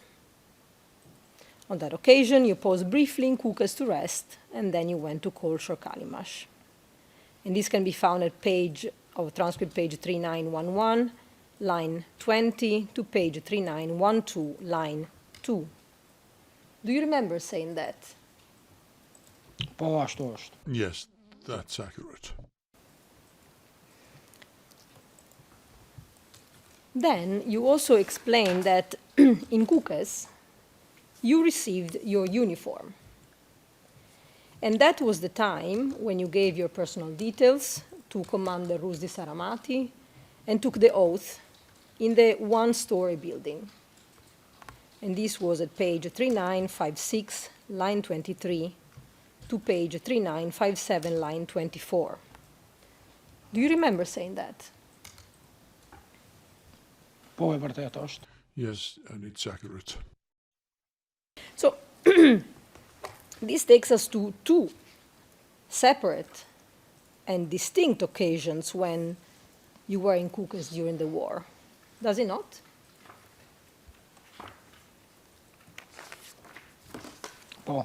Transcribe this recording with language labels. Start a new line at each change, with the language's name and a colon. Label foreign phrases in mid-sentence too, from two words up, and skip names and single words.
English: On that occasion, you paused briefly in Kukës to rest, and then you went to Kolsh or Kalimash. And this can be found at transcript page 3911, line 20, to page 3912, line 2. Do you remember saying that?
Albanian: po ashtu është.
English: Yes, that's accurate. Then you also explained that in Kukës, you received your uniform. And that was the time when you gave your personal details to Commander Rusdi Saramati and took the oath in the one-story building. And this was at page 3956, line 23, to page 3957, line 24. Do you remember saying that?
Albanian: Po e vërtet është.
English: Yes, and it's accurate. So this takes us to 2 separate and distinct occasions when you were in Kukës during the war. Does it not?
Albanian: Po,